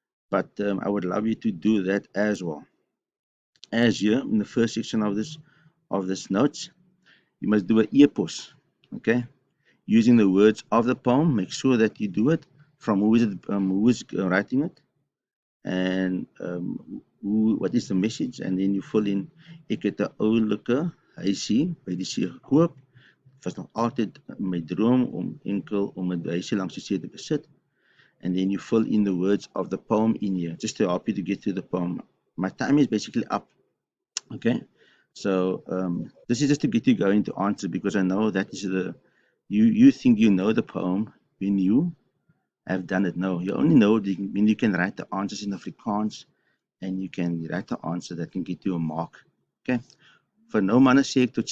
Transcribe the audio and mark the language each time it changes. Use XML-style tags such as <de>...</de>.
<en>But I would love you to do that as well. As here in the first section of this notes, you must do an epos, okay? Using the words of the poem. Make sure that you do it from who is writing it, and what is the message, and then you fill in.</en> <af>Ek het 'n oulike huisie by die see gekoop. Dit was nog altyd my droom om enkel om 'n huisie langs die see te besit.</af> <en>And then you fill in the words of the poem in here, just to help you to get through the poem. My time is basically up. Okay, so this is just to get you going to answer, because I know that is you think you know the poem when you have done it. No, you only know when you can write the answers in Afrikaans, and you can write the answer that can get you a mark.</en> <af>Okay, vir nou manne sê ek totsiens. Ons praat later weer. Hierdie gaan ek vir julle beskikbaar maak.</af>